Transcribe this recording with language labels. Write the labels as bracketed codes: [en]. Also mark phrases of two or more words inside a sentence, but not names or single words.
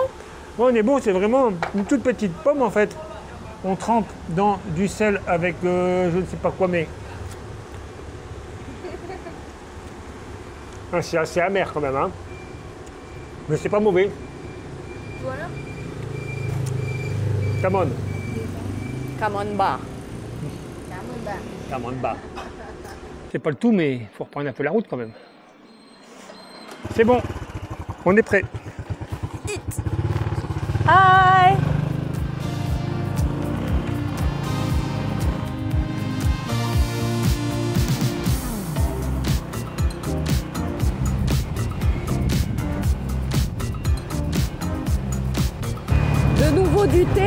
[fr] Ouais, on est bon, c'est vraiment une toute petite pomme en fait. On trempe dans du sel avec je ne sais pas quoi, mais. Ah, c'est assez amer quand même, hein. Mais c'est pas mauvais. Voilà. [en] Come on. Come on, bar. [vi] Cảm ơn bạn. [en] Come on, bas. [fr] C'est pas le tout, mais il faut reprendre un peu la route quand même. C'est bon, on est prêt. Hi. De nouveau du thé.